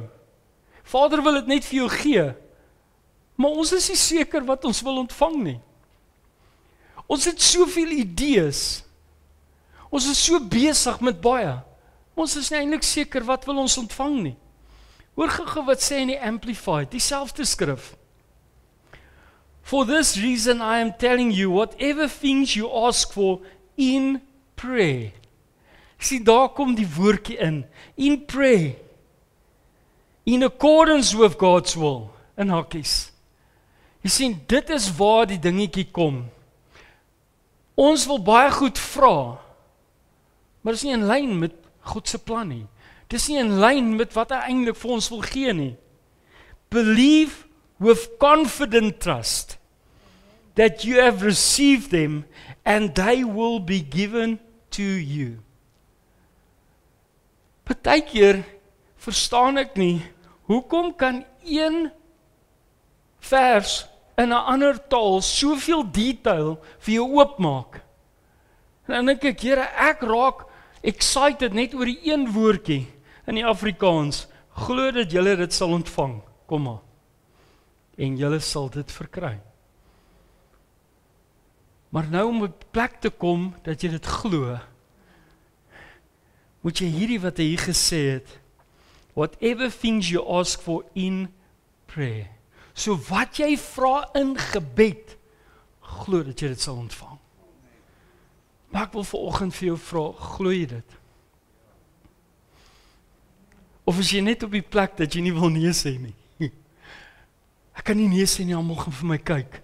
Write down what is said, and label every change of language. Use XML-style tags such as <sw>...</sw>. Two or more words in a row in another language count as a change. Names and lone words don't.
<af>Vader wil dit net vir jou gee, maar ons is nie seker wat ons wil ontvang nie. Ons het soveel idees. Ons is so besig met baie. Ons is nie eintlik seker wat wil ons ontvang nie. Hoor gou wat sê in die Amplified, dieselfde skrif.</af> <en>For this reason I am telling you, whatever things you ask for in prayer.</en> <af>Sien, daar kom die woordjie</af> <en>in prayer. In accordance with God's will,</en> <af>in hakkies. Jy sien, dit is waar die dingetjie kom. Ons wil baie goed vra, maar dis nie in lyn met God se plan nie. Dis nie in lyn met wat hy eintlik vir ons wil gee nie.</af> <en>Believe with confident trust that you have received them and they will be given to you.</en> <af>Partykeer verstaan ek nie, hoekom kan een vers in 'n ander taal soveel detail vir jou oopmaak? En dan dink ek, Here, ek raak excited net oor die een woordjie in die Afrikaans. Glo dat julle dit sal ontvang, kom maar. En julle sal dit verkry. Maar nou om op plek te kom dat jy dit glo, moet jy hierdie wat hy hier gesê het,</af> <en>whatever things you ask for in prayer.</en> <af>So wat jy vra in gebed, glo dat jy dit sal ontvang. Maar ek wil vanoggend vir jou vra, glo jy dit? Of is jy net op die plek dat jy nie wil nee sê nie? Ek kan nie nee sê nie, almal gaan vir my kyk.</af>